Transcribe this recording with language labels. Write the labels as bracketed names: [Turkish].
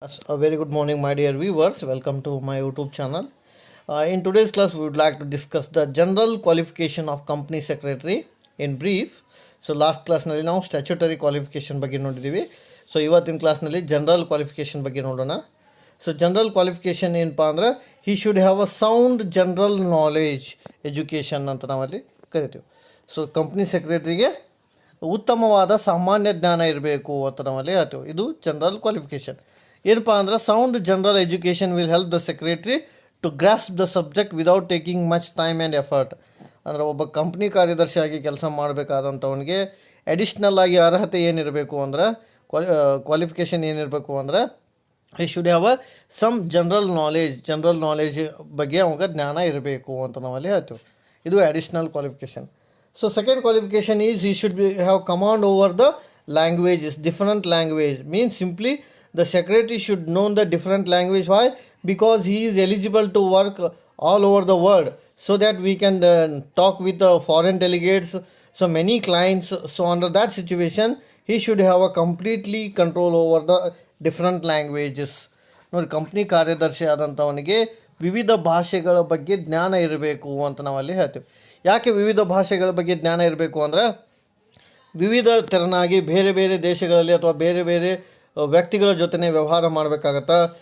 [English] A very good morning, my dear viewers. Welcome to my YouTube channel. In today's class, we would like to discuss the general qualification of company secretary in brief. So, last class [Kannada] ನಲ್ಲಿ ನಾವು statutory qualification ಬಗ್ಗೆ ನೋಡಿದ್ದೀವಿ. So ಇವತ್ತಿನ ಕ್ಲಾಸ್ನಲ್ಲಿ general qualification ಬಗ್ಗೆ ನೋಡೋಣ. So general qualification ಏನಪ್ಪ ಅಂದ್ರೆ [English] he should have a sound general knowledge education [Kannada] ಅಂತ ನಾವಲ್ಲಿ ಕರಿತೀವಿ. ಸೊ ಕಂಪ್ನಿ ಸೆಕ್ರೆಟರಿಗೆ ಉತ್ತಮವಾದ ಸಾಮಾನ್ಯ ಜ್ಞಾನ ಇರಬೇಕು ಅಂತ ನಾವಲ್ಲಿ ಹೇಳ್ತೀವಿ. ಇದು ಜನರಲ್ ಕ್ವಾಲಿಫಿಕೇಶನ್. ಏನಪ್ಪ ಅಂದ್ರೆ [English] Sound general education will help the secretary to grasp the subject without taking much time and effort. [Kannada] ಅಂದರೆ ಒಬ್ಬ ಕಂಪ್ನಿ ಕಾರ್ಯದರ್ಶಿಯಾಗಿ ಕೆಲಸ ಮಾಡಬೇಕಾದಂಥವನಿಗೆ ಅಡಿಷ್ನಲ್ ಆಗಿ ಅರ್ಹತೆ ಏನಿರಬೇಕು ಅಂದ್ರೆ ಕ್ವಾಲಿಫಿಕೇಷನ್ ಏನಿರಬೇಕು ಅಂದ್ರೆ [English] I should have some general knowledge [Kannada] ಬಗ್ಗೆ ಅವಾಗ ಜ್ಞಾನ ಇರಬೇಕು ಅಂತ ನಾವಲ್ಲಿ ಹೇಳ್ತೀವಿ. ಇದು additional qualification. [English] So second qualification is he should have command over the languages, different language. Means simply the secretary should know the different language. Why? Because he is eligible to work all over the world, so that we can talk with the foreign delegates, so many clients. So under that situation he should have a completely control over the different languages. [Kannada] ನೋಡಿ, company ಕಾರ್ಯದರ್ಶಿ ಆದಂಥವನಿಗೆ ವಿವಿಧ ಭಾಷೆಗಳ ಬಗ್ಗೆ ಜ್ಞಾನ ಇರಬೇಕು ಅಂತ ನಾವಲ್ಲಿ ಹೇಳ್ತೀವಿ. ಯಾಕೆ ವಿವಿಧ ಭಾಷೆಗಳ ಬಗ್ಗೆ ಜ್ಞಾನ ಇರಬೇಕು ಅಂದರೆ ವಿವಿಧ ತೆರನಾಗಿ ಬೇರೆ ಬೇರೆ ದೇಶಗಳಲ್ಲಿ ಅಥವಾ ಬೇರೆ ಬೇರೆ ವ್ಯಕ್ತಿಗಳ ಜೊತೆ ವ್ಯವಹಾರ ಮಾಡಬೇಕಾಗತ್ತಾ.